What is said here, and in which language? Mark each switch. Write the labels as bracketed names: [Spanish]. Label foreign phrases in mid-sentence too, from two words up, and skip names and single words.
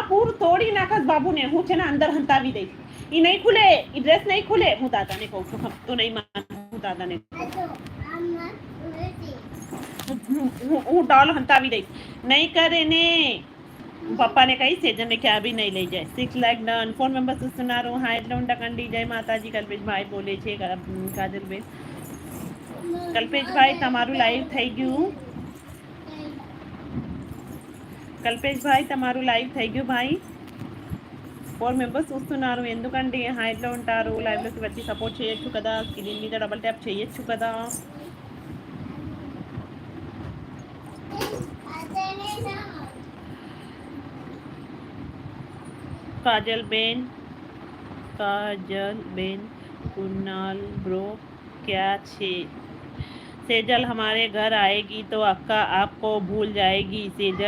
[Gujarati] પૂર તોડી નાખસ બાબુને, હું છે ને અંદર હંતાવી દઈશ। એ નહીં ખુલે, એ ડ્રેસ નહીં ખુલે। હું દાદાને કહું છું, તો નહીં માનું। હું દાદાને હું ડોલ હંતાવી દઈશ। નહીં કરે ને પપ્પાને કહી સેજને કે આ બી નહીં લઈ જાય। [English] 6 like done. [Telugu] 4 మెంబర్స్ చూస్తున్నారు హైడ్ లో ఉండకండి। [Gujarati] જય માતાજી કલ્પેશ ભાઈ બોલે છે કાજલબેન। કલ્પેશ ભાઈ તમારું લાઈવ થઈ ગયું? కల్పేష్ భాయ్ તમારું లైవ్ થઈ ગયું ભાઈ? [Telugu] 4 మెంబర్స్ చూస్తున్నారు ఎందుకండి హైడ్ లో ఉంటారు, లైవ్ లోకి వచ్చి సపోర్ట్ చేయొచ్చు కదా, స్క్రీన్ మీద డబుల్ ట్యాప్ చేయొచ్చు కదా। [Gujarati] काजल बेन कुणाल ब्रो ક્યાં છે? [Hindi] सेजल हमारे घर आएगी तो अक्का आपको भूल जाएगी।